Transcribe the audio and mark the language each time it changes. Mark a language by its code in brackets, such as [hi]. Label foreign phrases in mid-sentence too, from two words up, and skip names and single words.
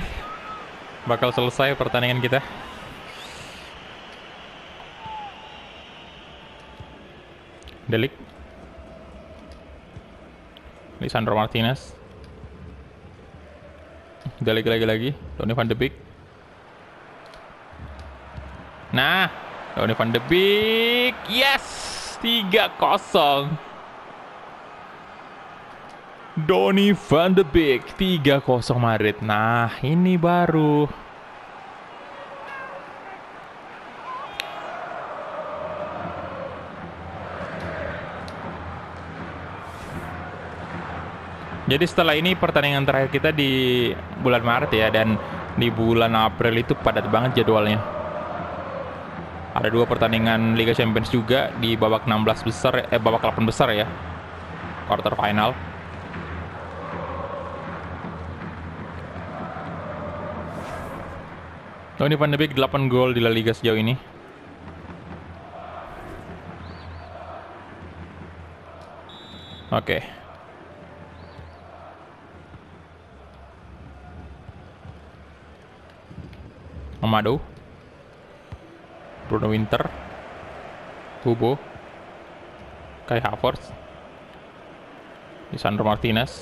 [id] Bakal selesai pertandingan kita. Delik. Lisandro Martinez. Delik lagi. Donny van de Beek. Nah, Donny van de Beek. Yes! 3-0. Donny van de Beek 3-0 Madrid. Nah, ini baru. Jadi setelah ini pertandingan terakhir kita di bulan Maret ya, dan di bulan April itu padat banget jadwalnya. Ada 2 pertandingan Liga Champions juga di babak 16 besar, babak 8 besar ya. [en] Quarter final. [id] Donny van de Beek 8 gol di La Liga sejauh ini. Oke. Amado. Bruno Winter. Hubo. Kai Havertz. Lisandro Martinez.